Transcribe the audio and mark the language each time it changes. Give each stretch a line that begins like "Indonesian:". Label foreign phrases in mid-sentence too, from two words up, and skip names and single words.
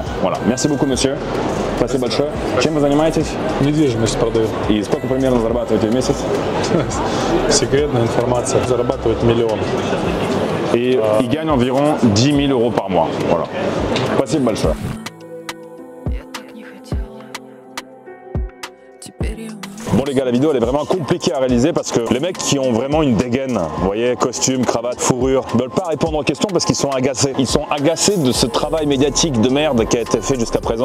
French: Voilà. Merci beaucoup monsieur.
Russian: Спасибо большое. Чем вы занимаетесь? Недвижимость продаю. И сколько примерно зарабатываете в месяц? Секретная информация. Зарабатывает миллион.
French: Et il gagne environ 10 000 euros par mois. Voilà.
Russian: Спасибо большое.
French: Bon les gars, la vidéo elle est vraiment compliquée à réaliser parce que les mecs qui ont vraiment une dégaine, vous voyez, costume, cravate, fourrure, ne veulent pas répondre aux questions parce qu'ils sont agacés. Ils sont agacés de ce travail médiatique de merde qui a été fait jusqu'à présent.